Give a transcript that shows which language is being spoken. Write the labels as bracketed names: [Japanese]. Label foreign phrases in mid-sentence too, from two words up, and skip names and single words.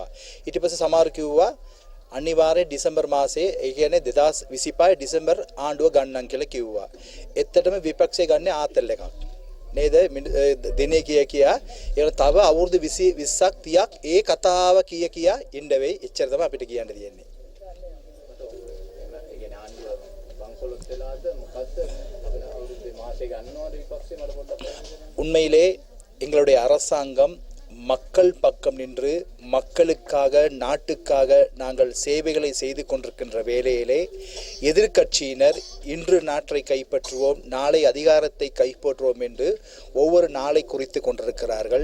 [Sinhala] ඊට පස්සේ සමහර කිව්වා අනිවාර්යයෙන් දෙසැම්බර් මාසයේ ඒ කියන්නේ 2025 දෙසැම්බර් ආණ්ඩුව ගන්නම් කියලා කිව්වා. එත්තටම විපක්ෂය ගන්න ආතල් එකක්. නේද දිනේ කියා ඒක තව අවුරුදු 20ක් 30ක් ඒ කතාව කියා ඉන්න වෙයි. එච්චර තමයි අපිට කියන්න තියෙන්නේ. [Tamil] உண்மையிலே எங்களுடைய அரசாங்கம் மக்கள் பக்கம் நின்று மக்களுக்காக நாட்டுக்காக நாங்கள் சேவைகளை செய்து கொண்டிருக்கின்ற வேளையிலே எதிர்க்கட்சியினர் இன்று நாட்டை கைப்பற்றுவோம் நாளை அதிகாரத்தை கைப்பற்றுவோம் என்று ஒவ்வொரு நாளை குறித்து கொண்டிருக்கிறார்கள்.